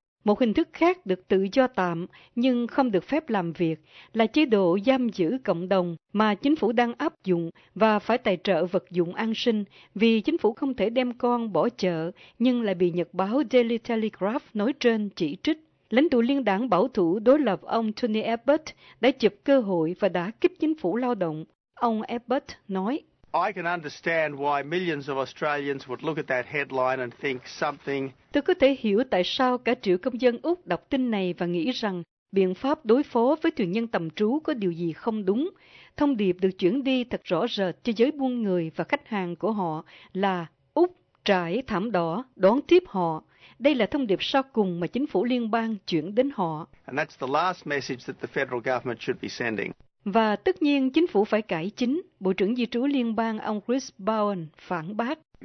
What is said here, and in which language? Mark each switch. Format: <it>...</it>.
<vi>Một hình thức khác được tự do tạm nhưng không được phép làm việc là chế độ giam giữ cộng đồng mà chính phủ đang áp dụng và phải tài trợ vật dụng an sinh vì chính phủ không thể đem con bỏ chợ nhưng lại bị nhật báo Daily Telegraph nói trên chỉ trích. Lãnh tụ liên đảng bảo thủ đối lập ông Tony Abbott đã chụp cơ hội và đã kích chính phủ lao động. Ông Abbott nói,</vi> <en>I can understand why millions of Australians would look at that headline and think something.</en> <vi>Tôi có thể hiểu tại sao cả triệu công dân Úc đọc tin này và nghĩ rằng biện pháp đối phó với thuyền nhân tầm trú có điều gì không đúng. Thông điệp được chuyển đi thật rõ rệt cho giới buôn người và khách hàng của họ là Úc trải thảm đỏ đón tiếp họ. Đây là thông điệp sau cùng mà chính phủ liên bang chuyển đến họ.</vi> <en>And that's the last message that the federal government should be sending.</en> <vi>Và tất nhiên chính phủ phải cải chính. Bộ trưởng Di trú Liên bang ông Chris Bowen phản bác.</vi>